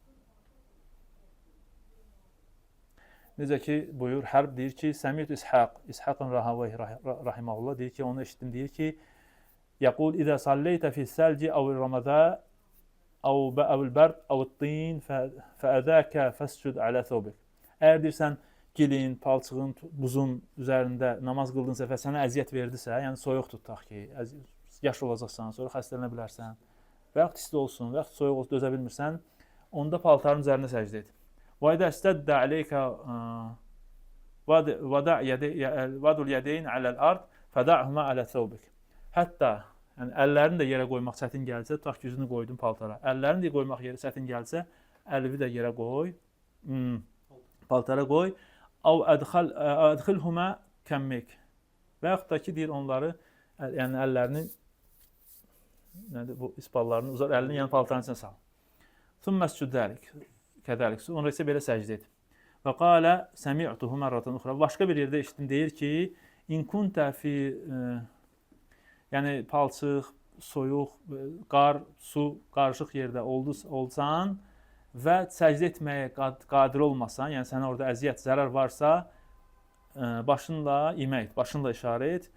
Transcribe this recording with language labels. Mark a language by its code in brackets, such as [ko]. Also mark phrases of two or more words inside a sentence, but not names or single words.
[az] Necə ki, buyur, Hərb deyir ki, Səmiyyət İshaqın Rahavayh rahiməhullah deyir ki, onu eşitdim, deyir ki, [ar] يقول إذا صليت في الثلج أو الرماد أو البرد أو الطين فآذاك فاسجد على ثوبك. [az] Əgər deyirsən, gilin, palçığın, buzun üzərində namaz qıldınsa və sənə əziyyət verdisə, yəni soyuq tutaq ki, yaş olacaqsan, sonra xəstələnə bilərsən və yaxud isti olsun, və yaxud soyuq olsun, dözə bilmirsən, onda paltarın üzərində səcdə et. [ar] وإذا اشتد عليك وضع اليدين على الأرض فدعهما على ثوبك. [az] Hətta yəni əllərini də yerə qoymaq çətin gəlsə, tutaq ki, üzünü qoydun paltara. Əllərini də qoymaq yerə çətin gəlsə, əlini də yerə qoy, paltara qoy. [ar] أو أدخلهما كمك. [az] Və yaxud da ki, deyir onları, yəni əllərini, nədir bu ispallarını uzat, əlini yəni paltarın içine sal. [ar] ثم اسجد كذلك. كذلك. [az] Sonra isə belə səcdə et. [ar] وقال سمعته مرة أخرى. [az] Başqa bir yerdə eşitdim, deyir ki, [ar] إن كنت في [az] yəni palçıq, soyuq, qar, su qarışıq yerdə olsan və səcdə etməyə qadir olmasan, yəni sənə orada əziyyət, zərər varsa, başınla imək et, başınla işarə et.